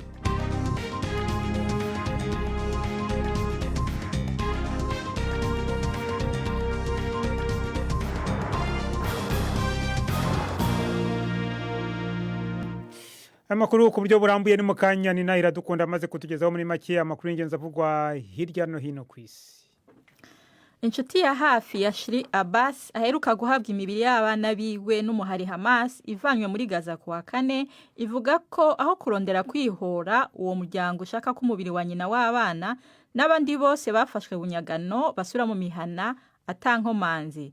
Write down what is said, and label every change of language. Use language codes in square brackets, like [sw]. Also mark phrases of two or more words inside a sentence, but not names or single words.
[rn] Amakuru ku buryo burambuye ni mukanya ni Nahira Dukunda amaze kutugezaho muri make amakuru y'ingenzi avugwa hirya no hino ku isi. Inshuti ya hafi ya Shiri Abbas aheruka guhabwa imibiri y'abana biwe n'umuhari Hamas ivanywe muri Gaza kuwa kane, ivuga ko aho kurondera kwihora uwo muryango ushaka ko umubiri wa nyina w'abana n'abandi bose bafashwe bunyagano basura mu mihana atankomanzi.